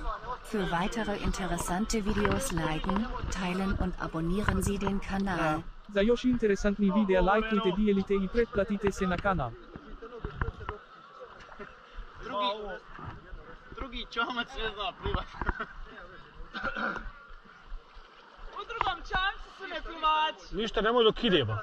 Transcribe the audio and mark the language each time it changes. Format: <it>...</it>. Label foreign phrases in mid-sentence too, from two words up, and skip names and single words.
<de>Für weitere interessante Videos liken, teilen und abonnieren Sie den Kanal.</de> <bs>Za još interesantni videa lajkujte, dijelite i pretplatite se na kanal. Drugi čamac ne zna plivat. U drugom čamcu su ne plivači. Ništa, nemoj dok ide, ba.</bs>